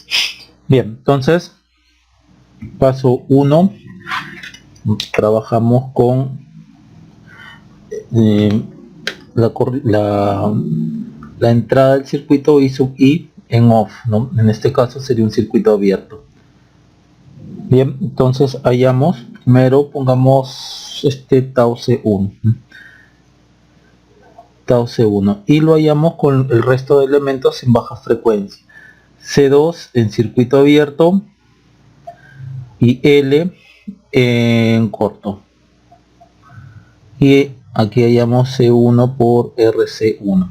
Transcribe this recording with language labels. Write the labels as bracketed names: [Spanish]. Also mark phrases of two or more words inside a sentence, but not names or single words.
[Spanish] Bien, entonces, paso 1, trabajamos con la entrada del circuito I sub I en off, ¿no? En este caso sería un circuito abierto. Bien, entonces hallamos, primero pongamos este tau C1, tau C1, y lo hallamos con el resto de elementos en baja frecuencia. C2 en circuito abierto y L en corto. Y aquí hallamos C1 por RC1.